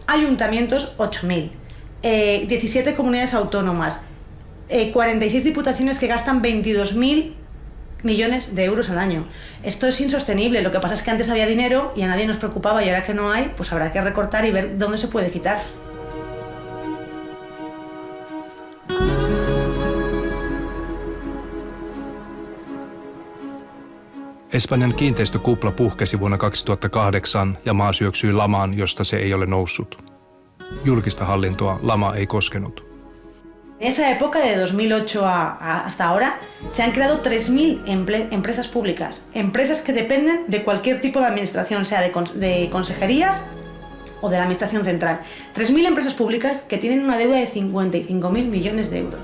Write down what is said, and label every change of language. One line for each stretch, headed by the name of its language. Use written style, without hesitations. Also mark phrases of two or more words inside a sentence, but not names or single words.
Spanish: Ayuntamientos, 8.000. 17 comunidades autónomas. 46 diputaciones que gastan 22.000 millones de euros al año. Esto es insostenible. Lo que pasa es que antes había dinero y a nadie nos preocupaba, y ahora que no hay, pues habrá que recortar y ver dónde se puede quitar.
Finnish: Espanjan kiinteistökupla puhkesi vuonna 2008 ja maa syöksyi lamaan, josta se ei ole noussut. Julkista hallintoa lama ei koskenut.
Spanish: En esa época, de 2008 hasta ahora, se han creado 3.000 empresas públicas. Empresas que dependen de cualquier tipo de administración, sea de consejerías o de la administración central. 3.000 empresas públicas que tienen una deuda de 55.000 millones de euros.